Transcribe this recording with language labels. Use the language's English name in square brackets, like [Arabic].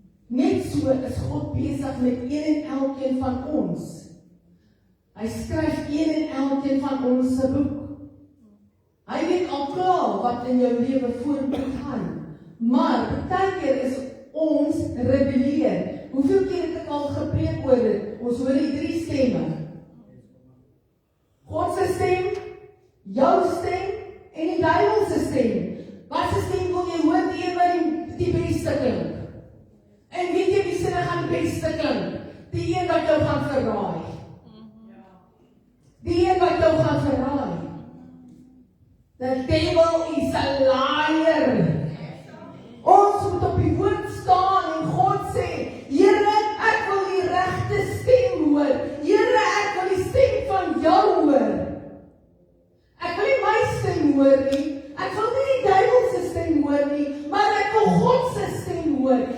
[Afrikaans] Net so is God besig met een en elkeen van ons. Hy skryf een en elkeen van ons se boek. Hy weet al klaar wat in jou lewe vorentoe gaan. Maar baie keer is ons rebelleer. Hoeveel keer het ek al gepreek oor dit? Ons hoor die 3 stemme. God se stem, jou stem en die duiwel se stem. Wat se stem wil jy hoor? Die een wat die beste klink. En weet jy wie se gaan die beste klink? Die een wat jou gaan verraai. Die een wat jou gaan verraai. [English] The devil is a liar. [Afrikaans] Ons moet op die woord staan en God sê, Here, ek wil die regte stem hoor. Here, ek wil die stem van jou hoor. Ek wil nie my stem hoor nie. Ek wil nie die duiwel se stem hoor nie, maar ek wil God se stem hoor.